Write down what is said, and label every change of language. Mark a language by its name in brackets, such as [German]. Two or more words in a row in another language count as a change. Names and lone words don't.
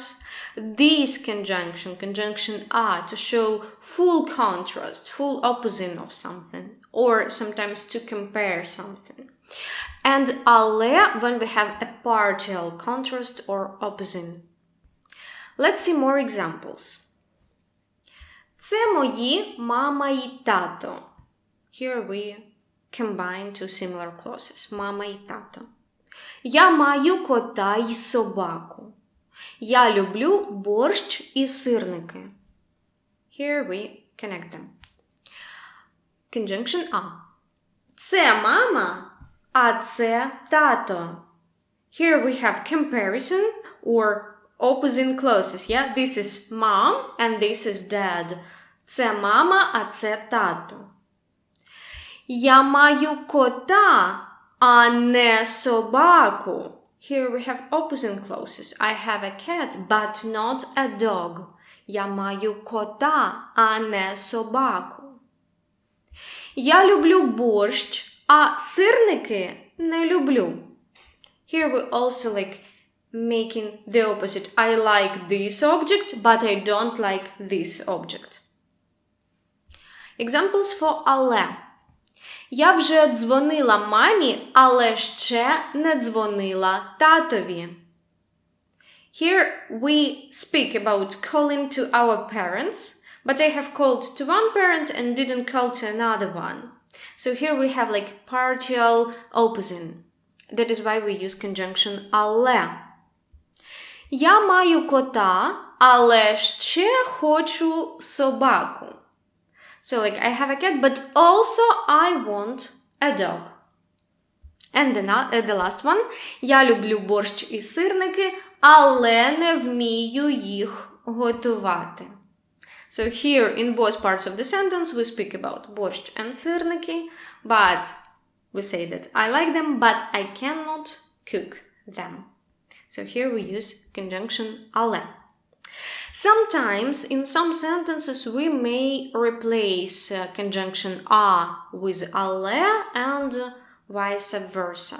[English] This conjunction a, to show full contrast, full opposite of something, or sometimes to compare something. And але when we have a partial contrast or opposite. Let's see more examples. [Ukrainian] Це мої мама і тато. [English] Here we combine two similar clauses. [Ukrainian] Мама і тато. Я маю кота і собаку. Я люблю борщ і сирники. [English] Here we connect them. Conjunction а. [Ukrainian] Це мама, а це тато. [English] Here we have comparison or opposite clauses. Yeah, this is mom and this is dad. [Ukrainian] Це мама, а це тато. Я маю кота, а не собаку. [English] Here we have opposite clauses. I have a cat, but not a dog. [Ukrainian] Я маю кота, а не собаку. Я люблю борщ, а сирники не люблю. [English] Here we also like making the opposite. I like this object, but I don't like this object. Examples for але. [Ukrainian] Я вже дзвонила мамі, але ще не дзвонила татові. [English] Here we speak about calling to our parents, but I have called to one parent and didn't call to another one. So here we have like partial opposing. That is why we use conjunction але. [Ukrainian] Я маю кота, але ще хочу собаку. [English] So like I have a cat, but also I want a dog. And the last one. [Ukrainian] Я люблю борщ і сирники, але не вмію їх готувати. [English] So here in both parts of the sentence we speak about борщ and сирники, but we say that I like them, but I cannot cook them. So here we use conjunction але. Sometimes in some sentences we may replace conjunction a with але and vice versa.